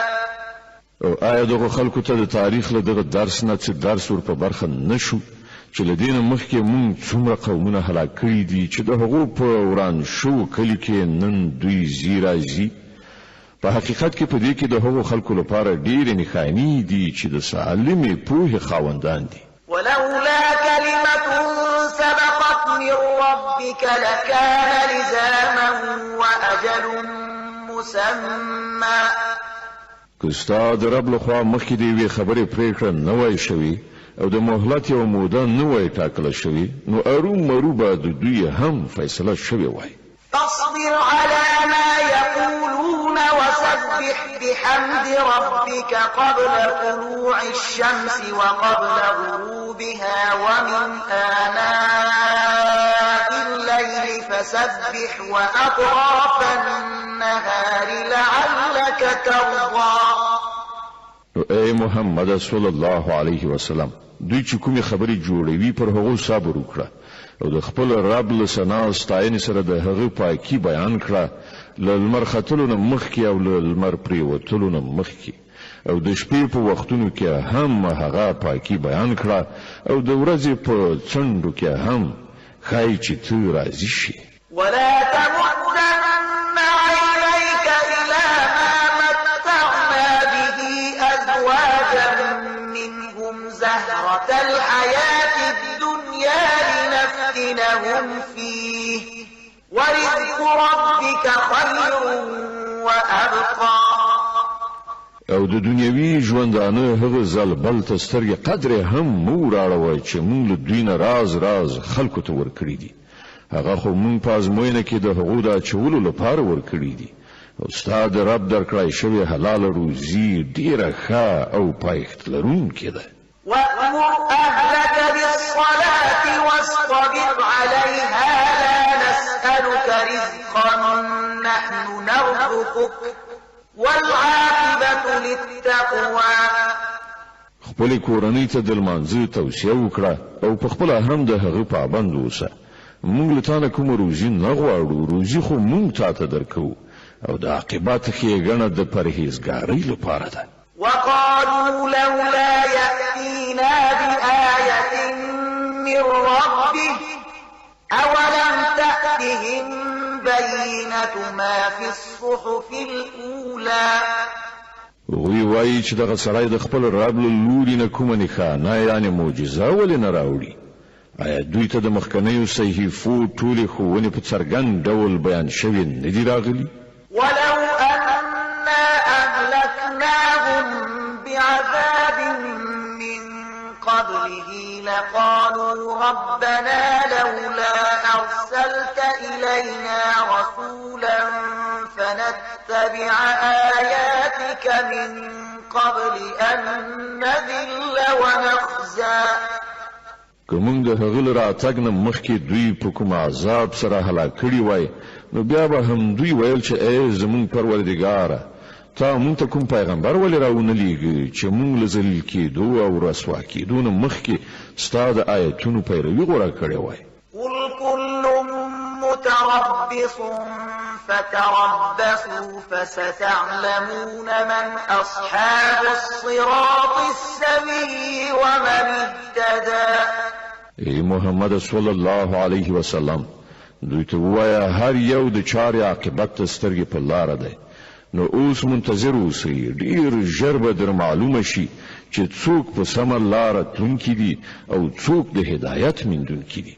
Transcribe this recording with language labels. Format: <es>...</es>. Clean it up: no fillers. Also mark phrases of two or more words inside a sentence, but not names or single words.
<ps>او آیا دغه خلکو ته د تاریخ له دغه درس نه څه درس ور په برخه نشو چې له دې نه مخکې موږ څومره قومونه هلاک کړي دي چې د هغو په وران شو کلي کې نن دوی ځي راځي. په حقیقت کې په دې کې د هغو خلکو لپاره ډېرې نښانې دي چې د سالمې پوهې خاوندان دي.</ps> <ar>ولولا كلمة سبقت من ربك لكان لزاما وأجل مسمى.</ar> <ps>که ستا د رب لخوا مخکې د یوې خبرې پرېکړه نه وای شوې او د مهلت یوه موده نه وای ټاکله شوې نو ارومرو به د دوی هم فیصله شوې وای.</ps> <ar>فاصبر على ما يقولون وسبح بحمد ربك قبل طلوع الشمس وقبل غروبها ومن آناء الليل فسبح وأطراف النهار لعلك ترضى.</ar> <ps>اے محمد</ps> <ar>صلی الله علیه وسلم</ar> <ps>دوی چې کومې خبرې جوړوي پر هغو صبر وکړه او د خپل رب له ثنا ستاینې سره د هغه پاکي بیان کړه له لمر ختلو نه مخکې او له لمر پرېوتلو نه مخکې او د شپې په وختونو کې هم هغه پاکي بیان کړه او د ورځې په څنډو کې هم ښایي چې ته راضي شي.</ps> <ar>ولا تمدن عينيك إلى ما متعنا به أزواجا منهم زهرة الحياة الدنيا لنفتنهم فيه ورزق ربك خير وأبقى.</ar> <ps>او د دنیوي ژوندانه هغه ځل بل ته سترګې قدرې هم مو راړوی چې موږ له دوی نه راز خلکو ته ورکړي دي. هغه خو موږ په ازموینه کې د هغو د اچولو لپاره ورکړي دي او ستا د رب درکړی شوې حلاله روزي ډېره ښه او پایښت لرونکې ده.</ps> <ar>وأمر أهلك بالصلاة واصطبر عليها لا نسألك رزقا نحن نرزقك والعاقبة للتقوى.</ar> <ps>خپل کورنۍ ته د لمانځه توصیه وکړه او په خپل هم د هغه پابند اوسه. موږ له تا نه کومه روزي نه غواړو، روزي خو موږ تا ته درکوو او د عاقبت ښېګڼه د پرهیزګارۍ لپاره ده.</ps> <ar>وقالوا لولا يأتينا بآية من ربه أولم تأتهم بينة ما في الصحف الأولى.</ar> <ps>وی وایي چې دغه سړی د خپل رب له لوري نه کومه نښانه یعنې معجزه ولې نه راوړي؟ آیا دوی ته د مخکنیو صحیفو ټولې ښوونې په څرګند ډول بیان شوې نه دي راغلي؟</ps> <ar>ولو أنا أهلكناهم بعذاب من قبله لقالوا ربنا لولا أرسلت إلينا رسولا فنتبع آياتك من قبل أن نذل ونخزى.</ar> <ps>که موږ د هغه له راتګ نه مخکې دوی په کوم عذاب سره هلاک کړي وای نو بیا به هم دوی ویل چې ای زموږ پروردګاره تا موږ ته کوم پیغمبر ولې راونه لیږي چې موږ له ذلیل کېدو او رسوا کېدو نه مخکې ستا د آیتونو پیروي غوره کړې وای.</ps> <ar>قل كل متربص فتربصوا فستعلمون من أصحاب الصراط السوي ومن اهتدى.</ar> <ps>ای محمد</ps> <ar>صلی الله علیه وسلم</ar> <ps>دوی ته ووایه هر یو د چارې عاقبت ته سترګې په لاره دی نو اوس منتظر اوسئ ډېر ژر به در معلومه شي چې څوک په سمه لاره تلونکي دي او څوک د هدایت موندونکي دي.</ps>